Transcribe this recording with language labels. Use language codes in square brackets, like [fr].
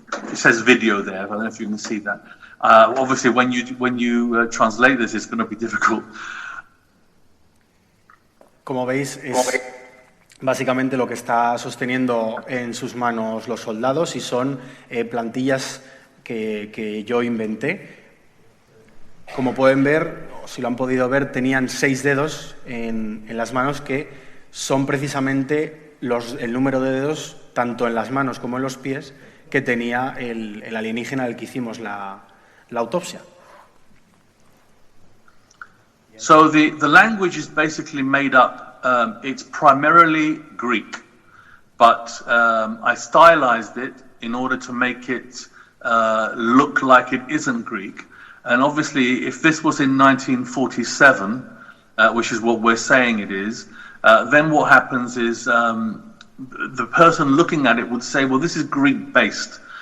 [en] It says video there. I don't know if you can see that. Obviously, when you translate this, it's going to be difficult. [es] Como veis, es básicamente lo que está sosteniendo en sus manos los soldados, y son plantillas que yo inventé. Como pueden ver, o si lo han podido ver, tenían 6 dedos en las manos, que son precisamente el número de dedos, tanto en las manos como en los pies, que tenía el alienígena al que hicimos la autopsia. [en] So the language is basically made up. It's primarily Greek, but I stylized it in order to make it look like it isn't Greek. And obviously, if this was in 1947, which is what we're saying it is, then what happens is the person looking at it would say, well, this is Greek-based.